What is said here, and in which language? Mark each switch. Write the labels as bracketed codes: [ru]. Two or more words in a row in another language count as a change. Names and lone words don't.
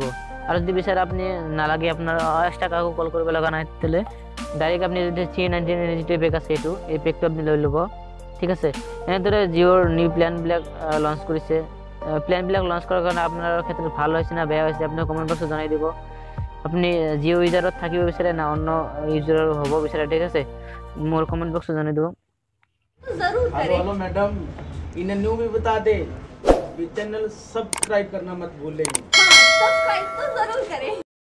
[as] আৰু যদি বিচাৰে আপুনি নালাগে, আপোনাৰ এক্সট্ৰা কাকো কল কৰিব লগা নাই, তেতিয়াহ'লে ডাইৰেক্ট আপুনি যদি 399 যেটো পেক আছে এই পেকটো আপুনি লৈ ল'ব, ঠিক আছে। এনেদৰে জিওৰ [en] new planবিলাক [as] লঞ্চ কৰিছে। প্লেনবিলাক লঞ্চ কৰাৰ কাৰণে আপোনাৰ ক্ষেত্ৰত ভাল হৈছে না বেয়া হৈছে আপুনি [en] comment boxত [as] জনাই দিব। আপুনি জিও ইউজাৰত থাকিব বিচাৰে না অন্য ইউজাৰৰ হ'ব বিচাৰে, ঠিক আছে, মোৰ [en] comment boxত [as] জনাই দিব। [hi] जरूर करें। [en] hello madam, [hi] इन्हें न्यू भी बता दे, [en] channel subscribe [hi] करना मत भूलें। हाँ, सब्सक्राइब तो जरूर करें।